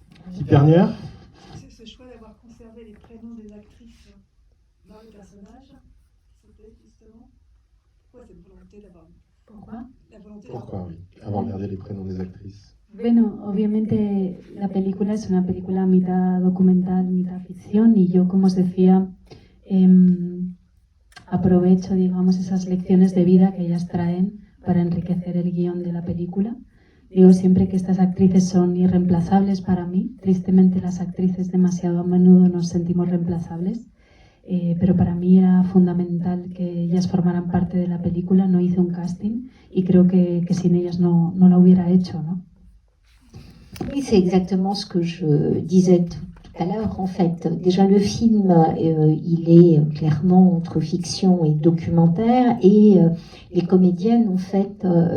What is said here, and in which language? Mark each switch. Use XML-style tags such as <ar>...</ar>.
<fr>Petite dernière. Ce choix d'avoir conservé les prénoms des actrices dans le personnage, c'était justement pourquoi cette volonté d'avoir Pourquoi? la volonté Pourquoi, oui, avoir gardé les prénoms des actrices?</fr> <es>Bueno, obviamente la película es una película mitad documental, mitad ficción y yo, como os decía, aprovecho, digamos, esas lecciones de vida que ellas traen para enriquecer el guión de la película. Digo siempre que estas actrices son irreemplazables para mí. Tristemente las actrices demasiado a menudo nos sentimos reemplazables, pero para mí era fundamental que ellas formaran parte de la película. No hice un casting y creo que sin ellas no la hubiera hecho, ¿no?</es> <fr>Oui, c'est exactement ce que je disais tout à l'heure. En fait, déjà le film, il est clairement entre fiction et documentaire, et les comédiennes, en fait,</fr>